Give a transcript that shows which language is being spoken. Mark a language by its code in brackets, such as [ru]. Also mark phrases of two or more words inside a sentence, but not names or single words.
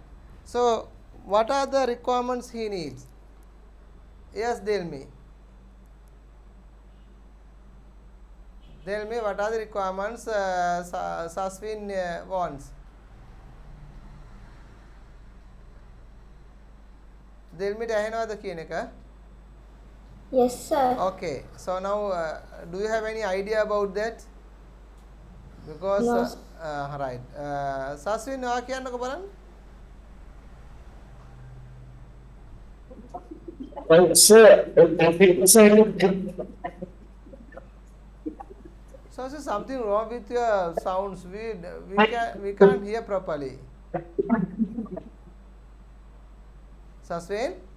[en] So what are the requirements he needs? Yes, Delmi, what are the requirements Saswin wants? [si] Delmi ඇහෙනවද කියන එක? [en] Yes, sir. Okay, so now do you have any idea about that? Because No. [si] Right, Saswin ඔයා කියන්නකෝ බලන්න. [en] Well, sir, I think So there's something wrong with your sounds. We can't hear properly. Saswin?